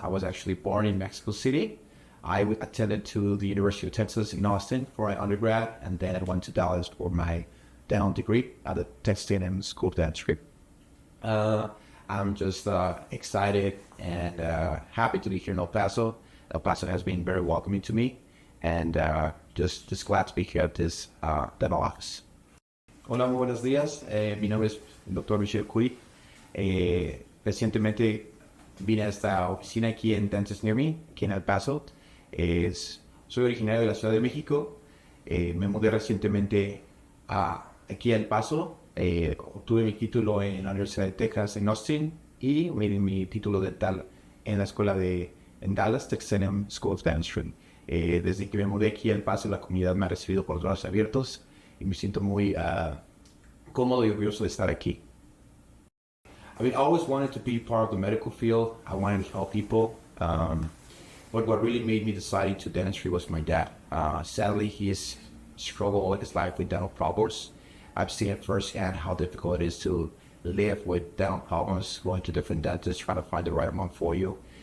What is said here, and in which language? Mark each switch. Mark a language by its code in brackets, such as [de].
[en] I was actually born in Mexico City. I attended to the University of Texas in Austin for my undergrad, and then I went to Dallas for my dental degree at the Texas A&M School of Dentistry. Uh, I'm just excited and happy to be here in El Paso. El Paso has been very welcoming to me, and just glad to be here at this dental office. [es] Hola, muy buenos días. Mi nombre es el Dr. Michel Kuri. Recientemente vine a esta oficina aquí en Dentist Near Me, aquí en El Paso. Soy originario de la Ciudad de México. Me mudé recientemente aquí a El Paso. Obtuve mi título en la Universidad de Texas en Austin y mi título dental en la escuela en Dallas, Texas A&M School of Dentistry. Desde que me mudé aquí a El Paso, la comunidad me ha recibido con los brazos abiertos y me siento muy cómodo y orgulloso de estar aquí. [en] I always wanted to be part of the medical field. I wanted to help people. But what really made me decide to dentistry was my dad. Sadly, he has struggled all his life with dental problems. I've seen it firsthand how difficult it is to live with dental problems, going to different dentists, trying to find the right one for you.